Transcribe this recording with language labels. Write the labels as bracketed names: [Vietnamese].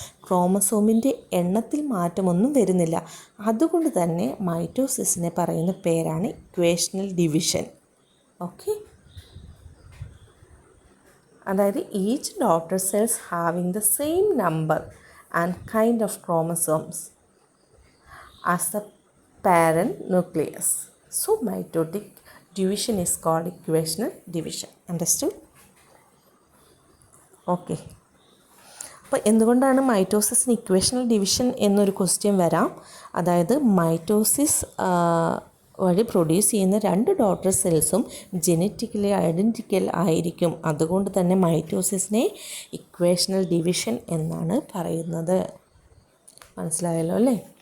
[Malayalam] ക്രോമസോമിൻ്റെ എണ്ണത്തിൽ മാറ്റമൊന്നും വരുന്നില്ല. അതുകൊണ്ട് തന്നെ മൈറ്റോസിസിനെ പറയുന്ന പേരാണ് ഇക്വേഷണൽ ഡിവിഷൻ. [English] Okay, അതായത് each daughter cells having the same number and kind of chromosomes as the parent nucleus. So mitotic division is called equational division. Understood? [Malayalam] Okay, അപ്പോൾ എന്തുകൊണ്ടാണ് മൈറ്റോസിസിന് ഇക്വേഷണൽ ഡിവിഷൻ എന്നൊരു ക്വസ്റ്റ്യൻ വരാം. അതായത് മൈറ്റോസിസ് വഴി produce ചെയ്യുന്ന രണ്ട് daughter സെൽസും genetically identical ആയിരിക്കും. അതുകൊണ്ട് തന്നെ മൈറ്റോസിസിനെ ഇക്വേഷണൽ ഡിവിഷൻ എന്നാണ് പറയുന്നത്. മനസ്സിലായല്ലോ അല്ലേ?